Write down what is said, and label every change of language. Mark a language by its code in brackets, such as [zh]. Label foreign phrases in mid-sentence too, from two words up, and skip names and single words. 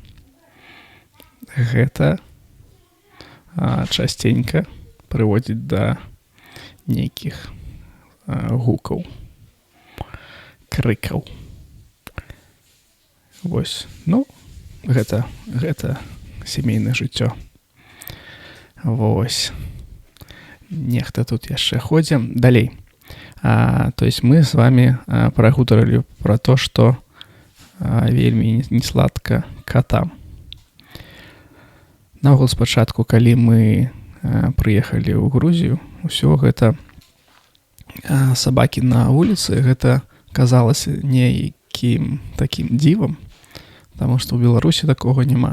[be] Гэта частенька прыводзіць да нейкіх гукаў, крыкаў. Вось. Ну, гэта сямейнае жыццё. Вось. Нехта тут яшчэ ходзе. Далей. [ru] То есть мы с вами [be] прагутарылі пра то, што вельмі не сладка катам. Наогул спачатку, калі мы прыехалі ў Грузію, усё гэта сабакі на вуліцы, гэта казалася нейкім такім дзівам, таму што ў Беларусі такога няма.